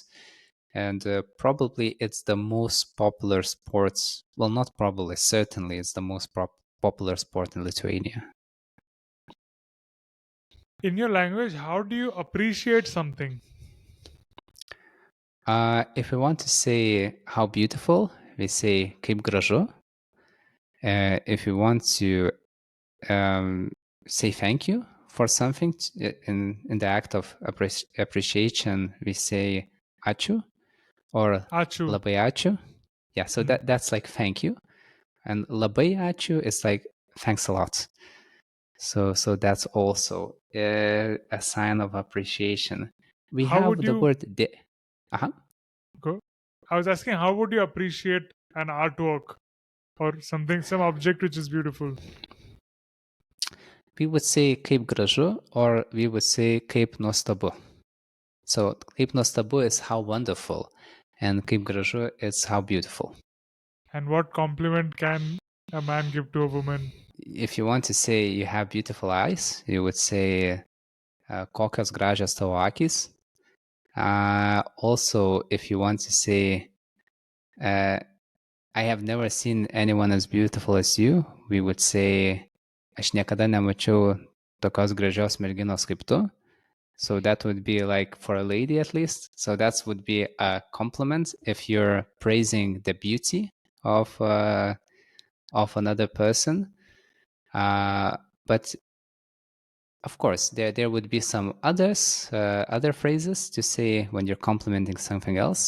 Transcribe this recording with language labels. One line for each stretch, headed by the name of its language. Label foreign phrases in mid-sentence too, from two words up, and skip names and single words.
English: And probably it's the most popular sports. Well, not probably, certainly it's the most popular sport in Lithuania. In your language, how do you appreciate something? If we want to say how beautiful, we say
Lithuanian: kaip gražu.
English: If we want to say thank you for something in the act of appreciation, we say ačiū or Achu.
Lithuanian: labai ačiū.
English: Yeah, so that's like thank you, and
Lithuanian: labai ačiū
English: is like thanks a lot. So that's also a sign of appreciation. We How have would the you word go? I was asking, how would you appreciate an artwork or something, some object which is beautiful? We would say
Lithuanian: kaip gražu,
English: or we would say
Lithuanian: kaip nuostabu.
English: So
Lithuanian: kaip nuostabu
English: is how wonderful, and
Lithuanian: kaip gražu
English: is how beautiful. And what compliment can a man give to a woman? If you want to say you have beautiful eyes, you would say
Lithuanian: kokios gražios tavo akys.
English: Also, if you want to say I have never seen anyone as beautiful as you, we would say
Lithuanian: aš niekada nemačiau tokios gražios merginos kaip tu.
English: So that would be like for a lady at least. So that would be a compliment if you're praising the beauty of another person. But of course, there would be some other phrases to say when you're complimenting something else.